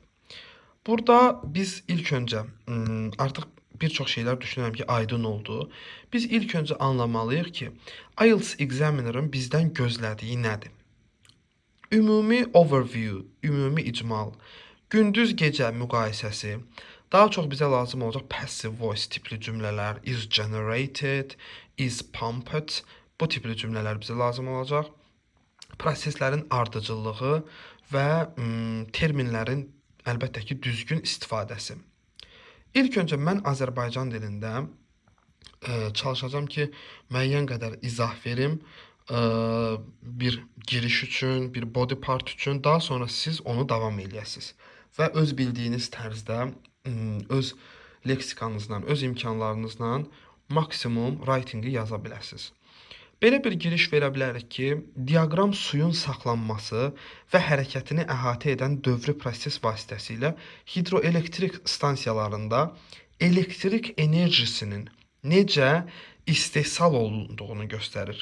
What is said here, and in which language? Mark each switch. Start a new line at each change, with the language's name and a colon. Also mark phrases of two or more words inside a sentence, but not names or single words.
Azerbaijani: Burada biz ilk öncə artıq bir çox şeylər düşünürəm ki, aydın oldu. Biz ilk öncə anlamalıyıq ki, IELTS examiner'ın bizdən gözlədiyi nədir? Ümumi overview, ümumi icmal, gündüz-gecə müqayisəsi, daha çox bizə lazım olacaq
English: passive voice
Azerbaijani: tipli cümlələr,
English: is generated, is pumped,
Azerbaijani: bu tipli cümlələr bizə lazım olacaq. Proseslərin ardıcıllığı və terminlərin əlbəttə ki, düzgün istifadəsi. İlk öncə mən Azərbaycan dilində çalışacağım ki, müəyyən qədər izah verim bir giriş üçün, bir
English: body part
Azerbaijani: üçün, daha sonra siz onu davam eləyəsiniz və öz bildiyiniz tərzdə, öz leksikanızla, öz imkanlarınızla maksimum writingi yaza biləsiniz. Belə bir giriş verə bilərik ki, diaqram suyun saxlanması və hərəkətini əhatə edən dövrü proses vasitəsilə hidroelektrik stansiyalarında elektrik enerjisinin necə istehsal olunduğunu göstərir.